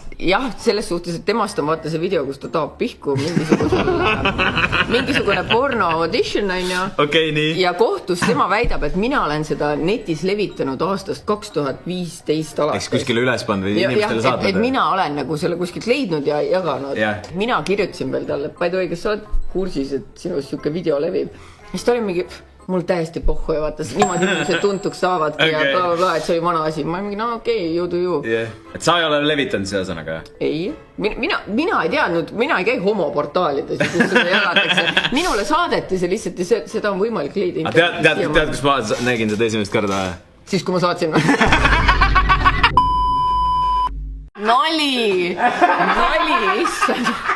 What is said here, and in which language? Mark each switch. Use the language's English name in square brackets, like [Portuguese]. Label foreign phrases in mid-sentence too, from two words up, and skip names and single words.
[Estonian] Jah, selles suhtes, et temast on vaata see video, kus ta taab pihku mingisugune porno audition on ju. Okei, nii. Ja kohtus tema väidab, et mina olen seda netis levitanud aastast 2015 alates. Eks kuskile üles pannud või inimestele saatnud? Et mina olen nagu selle kuskilt leidnud ja jaganud. Mina kirjutasin veel talle, et [English] by the way, [Estonian] kas sa oled kursis, et sinust siuke video levib? Siis ta oli mingi... Mul täiesti pohhu ja vaata, niimoodi inimesed tuntuks saavadki ja bla, et see oli vana asi. Ma mingi, okei, [English] you do you. [Estonian] Et sa ei ole levitanud see sõnaga? Ei. Mina ei teadnud, mina ei käi homoportaalides, kus seda jagatakse. Minule saadeti see lihtsalt ja seda on võimalik leida. Tead, kus ma nägin seda esimest korda? Siis, kui ma saatsin. Nali, issand.